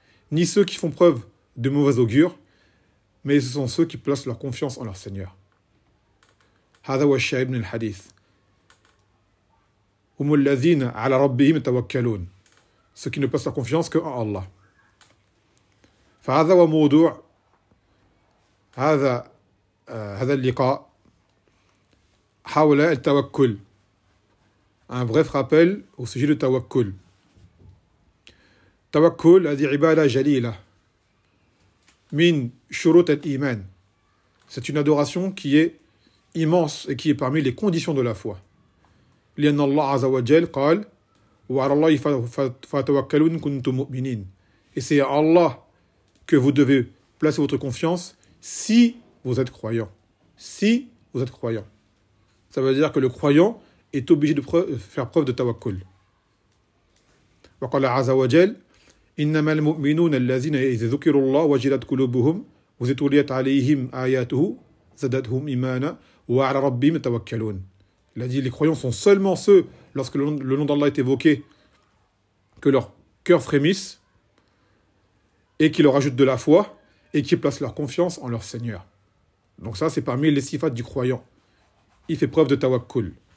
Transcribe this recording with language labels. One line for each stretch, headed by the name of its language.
French: Ni ceux qui font preuve de mauvaise augure, mais ce sont ceux qui placent leur confiance en leur Seigneur.
Arabic: Hadha wa shay' min al-hadith. هم الذين على ربهم يتوكلون
French: ceux qui ne passent leur confiance qu'en Allah.
Arabic: فهذا وموضوع هذا اللقاء حول التوكل.
French: Un bref rappel au sujet du tawakkul.
Arabic: توكل هذه عبادة جليلة من شروط الإيمان.
French: C'est une adoration qui est immense et qui est parmi les conditions de la foi.
Arabic: لأن الله عز وجل قال وعلى الله فتوكلوا إن كنتم مؤمنين.
French: Et c'est à Allah que vous devez placer votre confiance si vous êtes croyant. Si vous êtes croyant. Ça veut dire que le croyant est obligé de faire preuve de tawakkul.
Arabic: وقال عز وجل إنما المؤمنون الذين إذا ذكروا الله وجلت قلوبهم وتليت عليهم آياته زادتهم إيمانا وعلى ربهم يتوكلون.
French: Il a dit, les croyants sont seulement ceux, lorsque le nom d'Allah est évoqué, que leur cœur frémisse, et qui leur ajoutent de la foi et qui placent leur confiance en leur Seigneur. Donc ça, c'est parmi les sifats du croyant. Il fait preuve de tawakkul.